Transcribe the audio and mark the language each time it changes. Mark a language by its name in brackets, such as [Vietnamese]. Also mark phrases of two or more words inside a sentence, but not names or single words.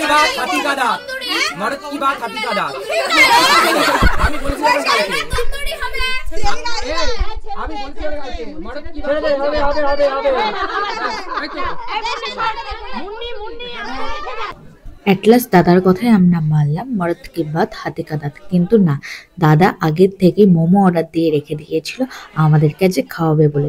[Hindi] बात हाथी का दांत मर्द की बात हाथी का दांत [Bangla] আমি বলেছিলাম কালকে আমি বলেছিলাম কালকে [Hindi] मर्द की बात [Bangla] অ্যাটলাস দাদার কথায় আমরা মানলাম [Hindi] मर्द की बात हाथी का दांत, [Bangla] কিন্তু না, দাদা আগের থেকে মোমো অর্ডার দিয়ে রেখে দিয়েছিল আমাদের কাছে খাওয়াবে বলে।